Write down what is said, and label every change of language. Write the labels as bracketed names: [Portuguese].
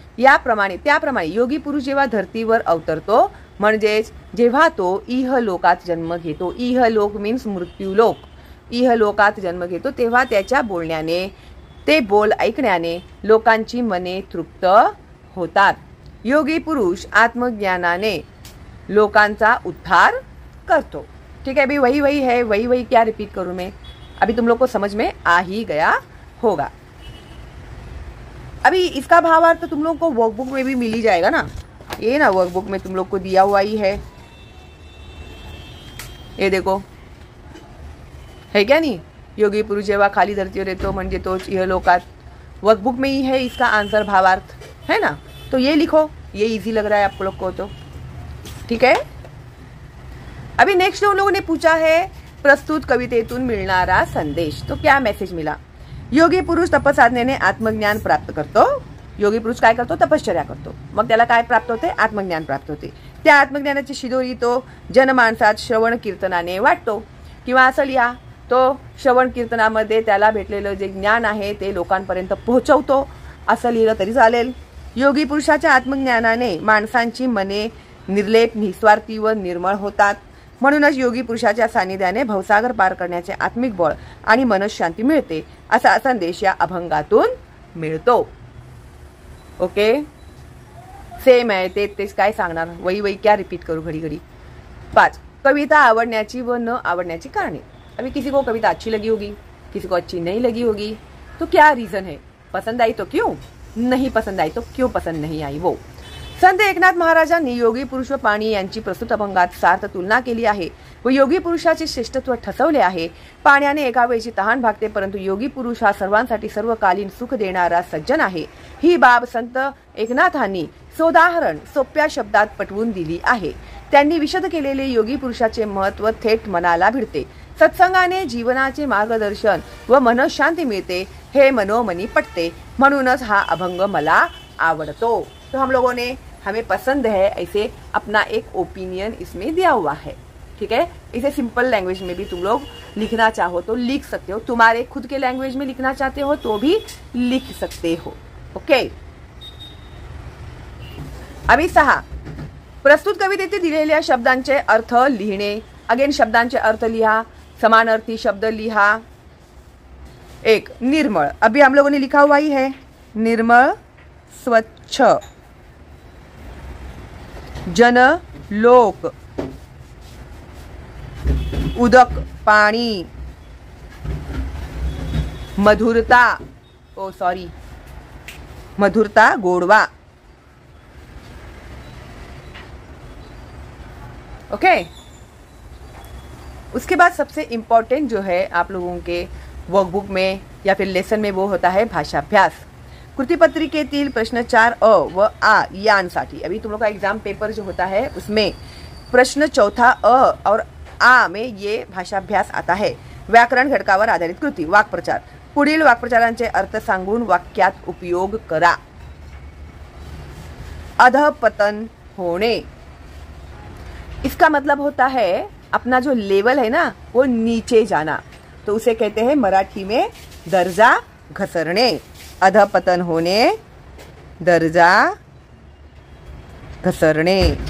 [Marathi] त्याप्रमाणे योगी पुरुष जेव्हा धर्तीवर अवतरतो, म्हणजेच जेव्हा तो इहलोकात जन्म घेतो, इहलोक मीन्स मृत्यूलोक, इहलोकात जन्म घेतो, तेव्हा त्याच्या बोलण्याने, ते बोल ऐकण्याने लोकांची मने तृप्त होतात। योगी पुरुष आत्मज्ञानाने लोकांचा उद्धार करतो। [Hindi] ठीक है, अभी वही वही है, वही वही क्या रिपीट करूं मैं, अभी तुम लोग को समझ में आ ही गया होगा। अभी इसका भावार्थ तुम लोग को वर्कबुक में भी मिल ही जाएगा ना, ये ना वर्कबुक में तुम लोग को दिया हुआ ही है, ये देखो है क्या नहीं, [Marathi] योगी पुरुष जेव्हा खाली धरतीवर येतो म्हणजे तो इहलोकात, [Hindi] वर्कबुक में ही है इसका आंसर भावार्थ है ना, तो ये लिखो, ये इजी लग रहा है आप लोग को तो ठीक है। अभी नेक्स्ट उन लोगों ने पूछा है [Marathi] प्रस्तुत कवितेतून मिळणारा संदेश, [Hindi] तो क्या मैसेज मिला। [Marathi] योगी पुरुष तपसाधनेने आत्मज्ञान प्राप्त करतो। योगी पुरुष काय करतो, तपश्चर्या करतो, मग त्याला काय प्राप्त होते, आत्मज्ञान प्राप्त होते। त्या आत्मज्ञानाची शिदोरी तो जनमानसात श्रवण कीर्तनाने वाटतो, किंवा असं लिहा, तो श्रवण कीर्तनामध्ये त्याला भेटलेलं जे ज्ञान आहे ते लोकांपर्यंत पोहोचवतो, असं लिहिलं तरी चालेल। योगी पुरुषाच्या आत्मज्ञानाने माणसांची मने निर्लेप, निस्वार्थी व निर्मळ होतात, म्हणूनच योगी पुरुषाच्या सानिध्याने भवसागर पार करण्याचे आत्मिक बळ आणि मनशांती मिळते, असा संदेश या अभंगातून मिळतो। [Hindi] ओके, [Marathi] सेम आहे, तेच काय सांगणार, [Hindi] वही वही क्या रिपीट करू घड़ी घड़ी। [Marathi] 5 कविता आवडण्याची व न आवडण्याची कारणे। [Hindi] अभी किसी को कविता अच्छी लगी होगी, किसी को अच्छी नहीं लगी होगी, तो क्या रीजन है, पसंद आई तो क्यों, नहीं पसंद आई तो क्यों पसंद नहीं आई वो। [Marathi] संत एकनाथ महाराजांनी योगी पुरुष व पाणी यांची प्रस्तुत अभंगात सार्थ तुलना केली आहे व योगी पुरुषाचे श्रेष्ठत्व ठसवले आहे। पाण्याने एका वेळची तहान भागते, परंतु योगी पुरुष हा सर्वांसाठी सर्वकालीन सुख देणारा सज्जन आहे। ही बाब संत एकनाथांनी सोदाहरण सोप्या शब्दात पटवून दिली आहे। त्यांनी विशद केलेले योगी पुरुषाचे महत्त्व थेट मनाला भिडते। सत्संगाने जीवनाचे मार्गदर्शन व मनशांती मिळते, हे मनोमनी पटते, म्हणूनच हा अभंग मला आवडतो। [Hindi] तो हम लोगों ने हमें पसंद है ऐसे अपना एक ओपिनियन इसमें दिया हुआ है। ठीक है, इसे सिंपल लैंग्वेज में भी तुम लोग लिखना चाहो तो लिख सकते हो, तुम्हारे खुद के लैंग्वेज में लिखना चाहते हो तो भी लिख सकते हो। [Marathi] ओके, अभी 6 प्रस्तुत कवितेतील दिलेल्या शब्दांचे अर्थ लिहिणे। अगेन शब्दांचे अर्थ लिहा, समानार्थी शब्द लिहा। [Hindi] 1 निर्मळ, अभी हम लोगों ने लिखा हुआ ही है, निर्मळ स्वच्छ। [Marathi] जन लोक, उदक पाणी। मधुरता, ओ सॉरी मधुरता गोडवा। [Hindi] ओके, उसके बाद सबसे इम्पोर्टेंट जो है आप लोगों के वर्कबुक में या फिर लेसन में वो होता है भाषाभ्यास। [Marathi] कृतिपत्रिकेतील प्रश्न 4 अ व आ यांसाठी, [Hindi] अभी तुम लोग का एग्जाम पेपर जो होता है उसमें प्रश्न 4 अ और आ में ये भाषाभ्यास आता है। [Marathi] व्याकरण घटकावर आधारित कृती, वाक्प्रचार। पुढील वाक्प्रचारांचे अर्थ सांगून वाक्यात उपयोग करा। अधपतन होणे, [Hindi] इसका मतलब होता है अपना जो लेवल है ना वो नीचे जाना, तो उसे कहते हैं मराठी में दर्जा घसरणे। [Marathi] अधपतन होणे, दर्जा घसरणे।